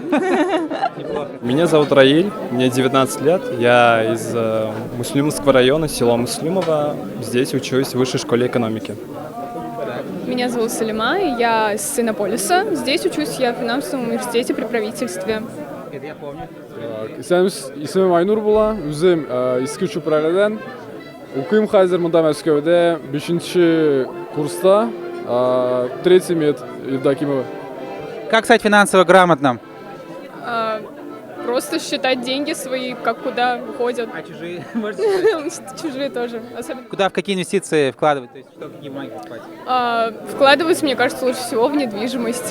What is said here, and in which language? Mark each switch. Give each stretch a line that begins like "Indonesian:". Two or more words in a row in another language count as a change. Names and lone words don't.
Russian: Меня зовут Раиль, мне 19 лет. Я из Муслимовского района, село Муслимово. Здесь учусь в высшей школе экономики. Меня зовут Салима, я из Иннополиса. Здесь учусь я в финансовом университете при правительстве. Это я помню.
Tatar: İsmim Aynur Bula, özüm eski Çupralı'dan. Okuyum hazır mında Moskva'da 5. курста, 3 мед Евдокимова.
Russian: Как стать финансово грамотным? Просто считать деньги свои, как куда уходят. А чужие? Чужие тоже. Особенно. Куда, в какие инвестиции вкладывать? То есть, что, какие бумаги покупать? Вкладывать, мне кажется, лучше всего в недвижимость.